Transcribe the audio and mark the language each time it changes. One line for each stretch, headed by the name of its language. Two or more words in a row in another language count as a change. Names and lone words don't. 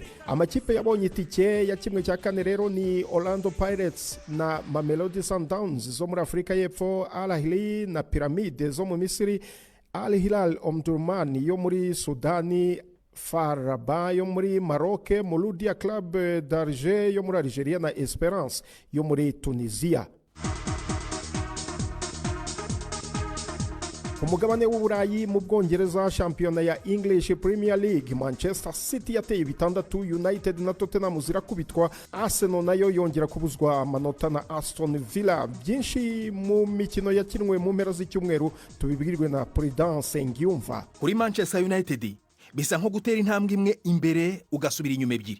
Kinyarwanda: Amakipe yabonye itike ya kimwe cya kane rero ni Orlando Pirates na Mamelodi Sundowns zo muri Afrika y'Epfo, Al Ahly na Pyramide zo mu Misiri, Al Hilal Omdurman yo muri Sudani, Faraba yo muri Maroc, Mouloudia Club d'Alger yo muri Algeria na Esperance yo muri Tunisia. Ku mugabane w'Uburayi mu Bwongereza, shampiyona ya English Premier League, Manchester City yateye 6, United na Tottenham zirakubitwa, Arsenal nayo yongera kubuzwa amanota na Aston Villa. Byinshi mu mikino yakinwe mu mpera z'icyumweru tubibwirwe na Prudence Ngiyumva. Kuri Manchester United bisa nko gutera intambwe imwe imbere ugasubira inyuma ebyiri.